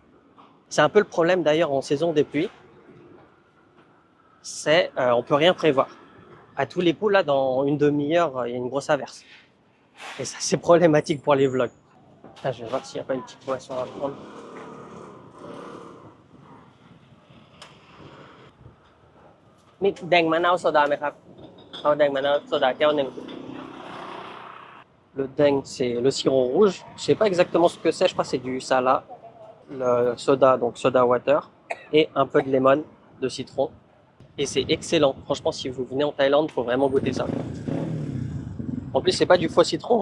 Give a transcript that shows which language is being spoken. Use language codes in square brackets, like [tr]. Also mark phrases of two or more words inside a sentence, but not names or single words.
[fr] C'est un peu le problème d'ailleurs en saison des pluies. C'est on peut rien prévoir. À tous les coups, là, dans une demi-heure, il y a une grosse averse. Et ça, c'est problématique pour les vlogs. Là, je vais voir s'il n'y a pas une petite boisson à prendre. [th] มีแดงมะนาวโซดา ไหมครับเอาแดงมะนาวโซดาแก้วหนึ่ง [fr] Le deng, c'est le sirop rouge. Je sais pas exactement ce que c'est. Je crois que c'est du sala. Le soda, donc [en] soda water. [fr] Et un peu de lemon, de citron. Et c'est excellent. Franchement, si vous venez en Thaïlande, il faut vraiment goûter ça. En plus, c'est pas du faux citron.